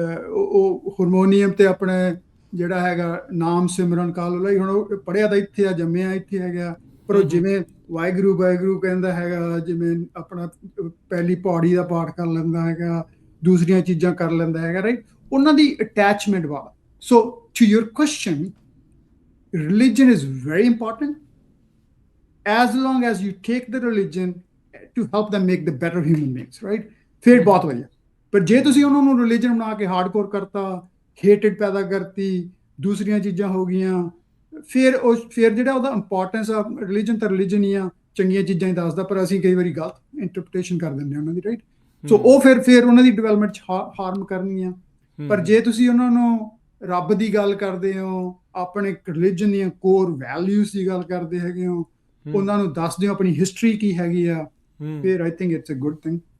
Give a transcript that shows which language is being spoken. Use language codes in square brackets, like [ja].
[pa] ਉਹ ਹਾਰਮੋਨੀਅਮ ਤੇ ਆਪਣੇ ਜਿਹੜਾ ਹੈਗਾ ਨਾਮ ਸਿਮਰਨ ਕਾਲ ਲਈ, ਹੁਣ ਉਹ ਪੜ੍ਹਿਆ ਤਾਂ ਇੱਥੇ ਆ, ਜੰਮਿਆ ਇੱਥੇ ਹੈਗਾ, ਪਰ ਉਹ ਜਿਵੇਂ ਵਾਹਿਗੁਰੂ ਵਾਹਿਗੁਰੂ ਕਹਿੰਦਾ ਹੈਗਾ, ਜਿਵੇਂ ਆਪਣਾ ਪਹਿਲੀ ਪੌੜੀ ਦਾ ਪਾਠ ਕਰ ਲੈਂਦਾ ਹੈਗਾ, ਦੂਸਰੀਆਂ ਚੀਜ਼ਾਂ ਕਰ ਲੈਂਦਾ ਹੈਗਾ, ਰਾਈਟ। ਉਹਨਾਂ ਦੀ ਅਟੈਚਮੈਂਟ ਵਾਲਾ। [en] So to your question, religion is very important as long as you take the religion to help them make the better human beings, right? [pa] ਫਿਰ ਬਹੁਤ ਵਧੀਆ। ਪਰ ਜੇ ਤੁਸੀਂ ਉਹਨਾਂ ਨੂੰ ਰਿਲੀਜਨ ਬਣਾ ਕੇ ਹਾਰਡਕੋਰ ਕਰਤਾ, ਹੇਟਡ ਪੈਦਾ ਕਰਤੀ, ਦੂਸਰੀਆਂ ਚੀਜ਼ਾਂ ਹੋ ਗਈਆਂ, ਫਿਰ ਜਿਹੜਾ ਉਹਦਾ ਇੰਪੋਰਟੈਂਸ ਆ, ਰਿਲੀਜਨ ਤਾਂ ਰਿਲੀਜਨ ਹੀ ਆ, ਚੰਗੀਆਂ ਚੀਜ਼ਾਂ ਹੀ ਦੱਸਦਾ, ਪਰ ਅਸੀਂ ਕਈ ਵਾਰੀ ਗਲਤ ਇੰਟਰਪ੍ਰੀਟੇਸ਼ਨ ਕਰ ਦਿੰਦੇ ਹਾਂ ਉਹਨਾਂ ਦੀ, ਰਾਈਟ। ਸੋ ਉਹ ਫਿਰ ਉਹਨਾਂ ਦੀ ਡਿਵੈਲਪਮੈਂਟ 'ਚ ਹਾਰਮ ਕਰਨਗੀਆਂ। ਪਰ ਜੇ ਤੁਸੀਂ ਉਹਨਾਂ ਨੂੰ ਰੱਬ ਦੀ ਗੱਲ ਕਰਦੇ ਹੋ, ਆਪਣੇ ਰਿਲੀਜਨ ਦੀਆਂ ਕੋਰ ਵੈਲਿਊਜ਼ ਦੀ ਗੱਲ ਕਰਦੇ ਹੈਗੇ ਹੋ, ਉਹਨਾਂ ਨੂੰ ਦੱਸਦੇ ਹੋ ਆਪਣੀ ਹਿਸਟਰੀ ਕੀ ਹੈਗੀ ਆ, ਫਿਰ [en] I think it's a good thing.